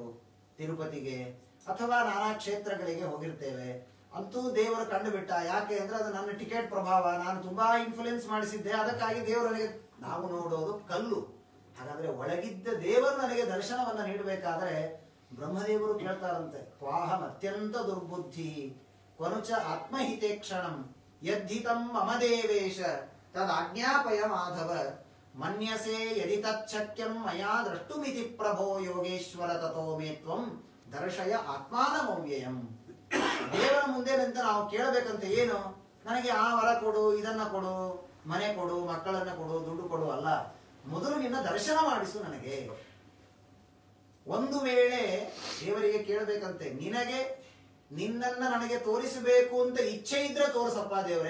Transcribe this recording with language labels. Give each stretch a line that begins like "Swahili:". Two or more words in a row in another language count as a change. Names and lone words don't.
Kannada: ತಿರುಪತಿಗೆ ಅಥವಾ ನಾನಾ ಕ್ಷೇತ್ರಗಳಿಗೆ ಹೋಗಿರ್ತೇವೆ, ಅಂತೂ ದೇವರು ಕಂಡು ಬಿಟ್ಟ. ಯಾಕೆ ಅಂದ್ರೆ ಅದು ನನ್ನ ಟಿಕೆಟ್ ಪ್ರಭಾವ, ನಾನು ತುಂಬಾ ಇನ್ಫ್ಲುಯೆನ್ಸ್ ಮಾಡಿಸಿದ್ದೆ, ಅದಕ್ಕಾಗಿ ದೇವರು ನನಗೆ, ನಾವು ನೋಡೋದು ಕಲ್ಲು. ಹಾಗಾದ್ರೆ ಒಳಗಿದ್ದ ದೇವರು ನನಗೆ ದರ್ಶನವನ್ನ ನೀಡಬೇಕಾದ್ರೆ ಬ್ರಹ್ಮದೇವರು ಕೇಳ್ತಾರಂತೆ,
Sanskrit: ಕ್ವಾಹಂ ಅತ್ಯಂತ ದುರ್ಬುದ್ಧಿ ಕೊನುಚ ಆತ್ಮಹಿತೆ ಕ್ಷಣಂ ಯದ್ಧಿತಂ ಮಮ ದೇವೇಶ ತದಾಜ್ಞಾಪಯ ಮಾಧವ ಮನ್ಯಸೆ ಯದಿ ತಚ್ಛಕ್ಯಂ ಮಯಾ ದ್ರಷ್ಟುಮಿತಿ ಪ್ರಭೋ ಯೋಗೇಶ್ವರ ತಥೋ ಮೇ ತ್ವಂ ದರ್ಶಯ ಆತ್ಮಾನಮವ್ಯಯಂ.
Kannada: ದೇವರ ಮುಂದೆ ನಿಂತ ನಾವು ಕೇಳಬೇಕಂತ ಏನು? ನನಗೆ ಆ ವರ ಕೊಡು, ಇದನ್ನ ಕೊಡು, ಮನೆ ಕೊಡು, ಮಕ್ಕಳನ್ನ ಕೊಡು, ದುಡ್ಡು ಕೊಡು ಅಲ್ಲ. ಮೊದಲು ನಿನ್ನ ದರ್ಶನ ಮಾಡಿಸು ನನಗೆ. ಒಂದು ವೇಳೆ ದೇವರಿಗೆ ಕೇಳಬೇಕಂತೆ, ನಿನ್ನನ್ನ ನನಗೆ ತೋರಿಸಬೇಕು ಅಂತ ಇಚ್ಛೆ ಇದ್ರೆ ತೋರಿಸಪ್ಪ ದೇವರೇ.